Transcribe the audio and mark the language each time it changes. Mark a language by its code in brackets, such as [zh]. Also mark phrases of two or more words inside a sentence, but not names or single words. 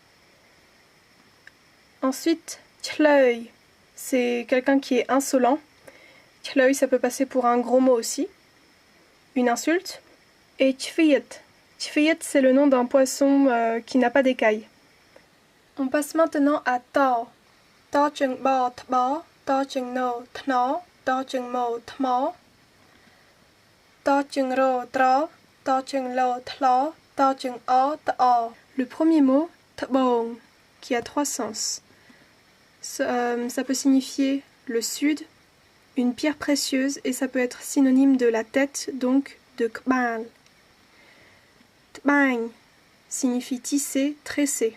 [fr] Ensuite, tchleuil, c'est quelqu'un qui est insolent. Tchleuil, ça peut passer pour un gros mot aussi, une insulte. Et tchviet. Tfiyet, c'est le nom d'un poisson qui n'a pas d'écailles. On passe maintenant à ta. [km] ត ជើង ប ត្ប ត ជើង ន ត្ន ត ជើង ម ត្ម, ត ជើង រ ត្រ ត ជើង ល ត្ល ត ជើង អ ត្អ. [fr] Le premier mot, tbong, qui a 3 sens. Ça peut signifier le sud, une pierre précieuse, et ça peut être synonyme de la tête, donc de kbal. Tbang signifie tisser, tresser.